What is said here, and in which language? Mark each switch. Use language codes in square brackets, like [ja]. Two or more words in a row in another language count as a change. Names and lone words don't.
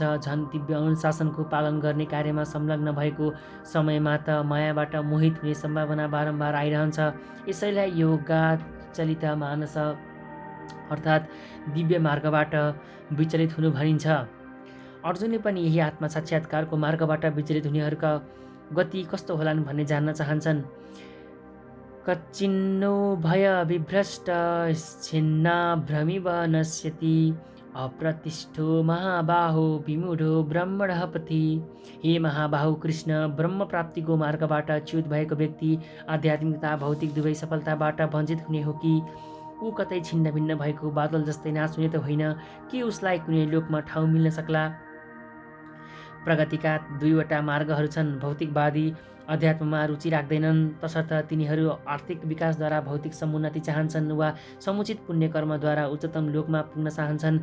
[ne] झन् दिव्य अनुशासनको पालन गर्ने कार्यमा संलग्न भएको समयमा त मायाबाट मोहित हुने सम्भावना बारम्बार आइरहन्छ। यसैलाई योगाचलित मानस अर्थात् दिव्य मार्गबाट विचलित हुनु भनिन्छ। अर्जुनले पनि यही आत्मा साक्षात्कारको मार्गबाट विचलित हुनेहरूका गति कस्तो होलान् भन्ने जान्न चाहन्छन्। [sa] कच्चिन्नो भय विभ्रष्ट छिन्ना भ्रमिव नश्यति अप्रतिष्ठो महाबाहो विमूढो ब्रह्मणः पथि। [ne] हे महाबाहु कृष्ण, ब्रह्म प्राप्तिको मार्गबाट च्युत भएको व्यक्ति आध्यात्मिकता भौतिक दुवै सफलताबाट वञ्चित हुने हो कि ऊ कतै छिन्न भिन्न भएको बादल जस्तै नाश हुने त होइन कि उसलाई कुनै लोकमा ठाउँ मिल्न सक्ला। प्रगतिका दुईवटा मार्गहरू छन्। भौतिकवादी अध्यात्ममा रुचि राख्दैनन्, तसर्थ तिनीहरू आर्थिक विकासद्वारा भौतिक समुन्नति चाहन्छन् वा समुचित पुण्य कर्मद्वारा उच्चतम लोकमा पुग्न चाहन्छन्।